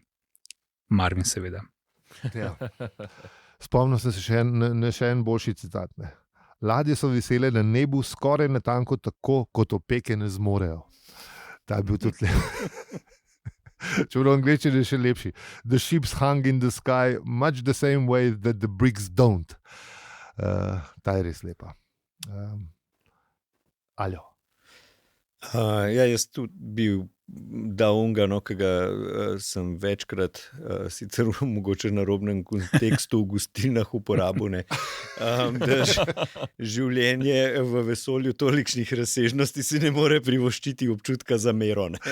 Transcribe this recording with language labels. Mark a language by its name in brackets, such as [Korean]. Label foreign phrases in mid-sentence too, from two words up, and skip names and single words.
[Slovenian] Marvin, seveda. Ja. Spomnil sem se še en boljši citat. Ne. Ladje so vesele na nebu skoraj natanko tako, kot opeke ne zmorejo. Ta je bil tudi lep. Če v angleščini je še lepši. [English] The ships hung in the sky much the same way that the bricks don't. [Slovenian] Ta je res lepa. Aljo. Jaz tudi bil daunga, ki ga sem večkrat, sicer mogoče na robnem kontekstu v gostilnah uporabil, da življenje v vesolju tolikšnih razsežnosti si ne more privoščiti občutka za mero.